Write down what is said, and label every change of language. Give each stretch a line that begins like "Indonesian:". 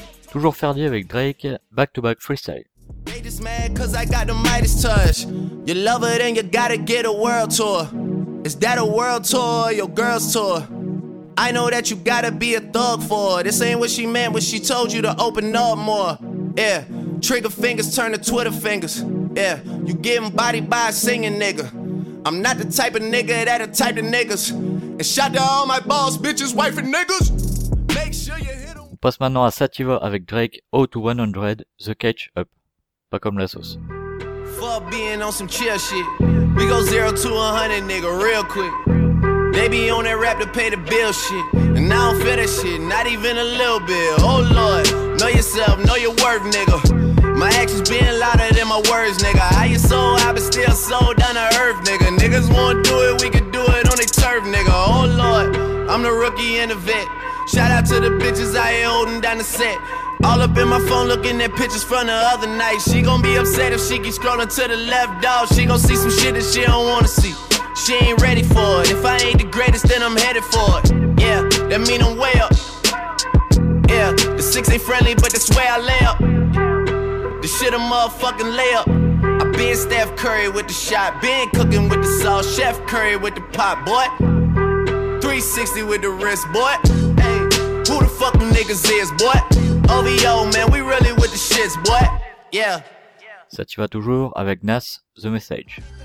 French: Toujours Ferdi avec Drake, back to back freestyle.
English: They just mad cause I got the Midas touch. You love her then you gotta get a world tour. Is that a world tour or your girl's tour? I know that you gotta be a thug for her. This ain't what she meant when she told you to open up more. Yeah, trigger fingers turn to Twitter fingers. Yeah, you getting bodied by a singing nigga. I'm not the type of nigga that'll type the niggas. And shout to all my boss, bitches, wife and niggas.
French: On passe maintenant à Sativa avec Drake, O to 100, The Catch Up. Pas comme la sauce.
English: Fuck being on some chill shit. We go 0 to 100, nigga, real quick. They be on that rap to pay the bill shit. And I don't feel that shit, not even a little bit. Oh lord, know yourself, know your worth, nigga. My actions being louder than my words, nigga. How you sold, I been still sold down to earth, nigga. Niggas won't do it, we can do it on their turf, nigga. Oh lord, I'm the rookie and the vet. Shout out to the bitches I ain't holding down the set. All up in my phone looking at pictures from the other night. She gon' be upset if she keep scrolling to the left, dawg. She gon' see some shit that she don't wanna see. She ain't ready for it. If I ain't the greatest, then I'm headed for it. Yeah, that mean I'm way up. Yeah, the six ain't friendly, but that's where I lay up. This shit a motherfucking layup. I been Steph Curry with the shot. Been cooking with the sauce. Chef Curry with the pot, boy. 360 with the wrist, boy. Who the fuck them niggas is, boy? OVO, man, we really with the shits, boy. Yeah.
French: Ça t'y va toujours avec Nas, The Message.